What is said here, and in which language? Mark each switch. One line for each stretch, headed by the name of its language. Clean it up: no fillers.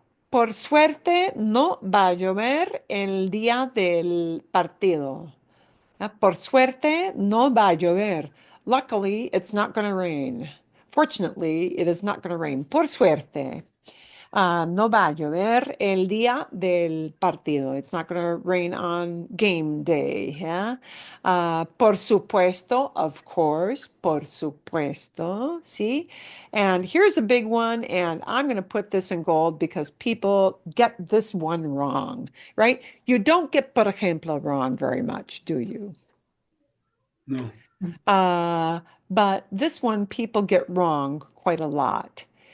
Spanish: Por suerte no va a llover el día del partido. Por suerte no va a llover.
English: Luckily, it's not going to rain. Fortunately, it is not going to rain.
Spanish: Por suerte. No va a llover el día del partido.
English: It's not going to rain on game day. Yeah?
Spanish: Por supuesto,
English: of course,
Spanish: por supuesto.
English: See? And here's a big one, and I'm going to put this in gold because people get this one wrong, right? You don't get por ejemplo wrong very much, do you? No. But this one people get wrong quite a lot.